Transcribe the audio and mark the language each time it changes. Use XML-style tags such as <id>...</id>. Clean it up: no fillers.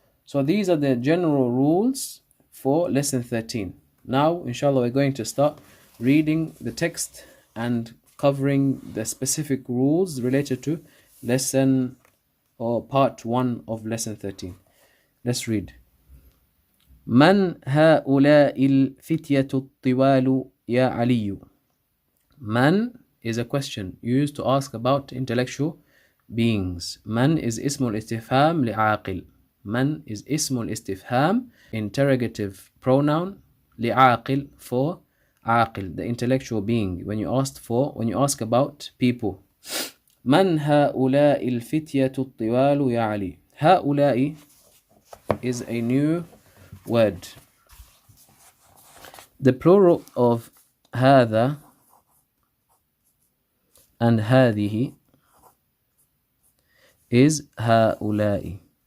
<en>So these are the general rules for lesson 13. Now, inshallah, we're going to start reading the text and covering the specific rules related to lesson or part 1 of lesson 13. Let's read.</en> <ar>من هؤلاء الفتية الطوال يا علي.</ar> <en>Man is a question used to ask about intellectual beings. Man is اسم الاستفهام لعاقل. Man is اسم الاستفهام, interrogative pronoun, لعاقل, for عاقل, the intellectual being. When you ask about people.</en> <ar>من هؤلاء الفتية الطوال يا علي.</ar> <en>هؤلاء is a new word. The plural of هذا and هذه is هؤلاء.</en>